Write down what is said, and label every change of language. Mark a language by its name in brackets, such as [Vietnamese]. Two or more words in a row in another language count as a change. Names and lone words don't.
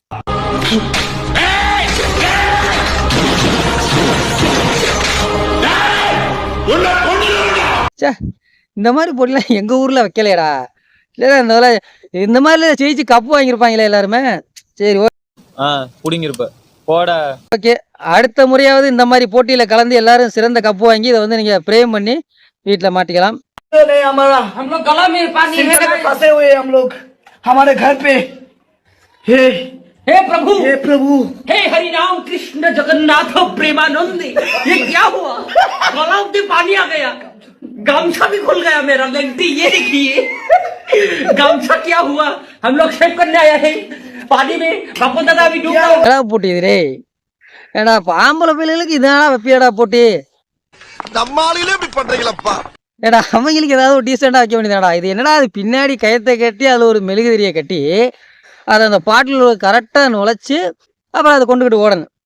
[Tamil] இந்த மாதிரி போட்டிலாம் எங்க ஊர்ல வைக்கலையடா. இல்ல இந்த மாதிரி ஜெயிச்சு கப்பு வாங்கியிருப்பாங்களே எல்லாருமே. சரி புடிங்கிருப்ப போட. ஓகே, அடுத்த முறையாவது இந்த மாதிரி போட்டியில கலந்து எல்லாரும் சிறந்த கப்பு வாங்கி இதை வந்து நீங்க பிரேம் பண்ணி வீட்டுல மாட்டிக்கலாம். [Hindi] हम लोग गला में पानी फंसे हुए, हम लोग हमारे घर पे। हे प्रभु, हे प्रभु, हे हरि राम कृष्ण जगन्नाथ प्रेमानंद, ये क्या हुआ? गला में पानी आ गया, गामछा भी खुल गया मेरा। लगती ये देखिए गामछा क्या हुआ? हम लोग शेव करने आया है पानी में, बापू दादा भी डूब गया। [Tamil] போட்டி இதுரே ஏடா ஆம்பளை பிள்ளைகளுக்கு இதனால வைப்பியடா போட்டி. நம்மாலிலே இப்படி பண்றீங்களப்பா. ஏடா அவங்களுக்கு ஏதாவது ஒரு டீசெண்டா வைக்க வேண்டியதாடா. இது என்னடா, அது பின்னாடி கயத்தை கட்டி அதில் ஒரு மெழுகுதிரியை கட்டி அதை அந்த பாட்டில் கரெக்டாக நுழைச்சி அப்புறம் அதை கொண்டுகிட்டு ஓடணும்.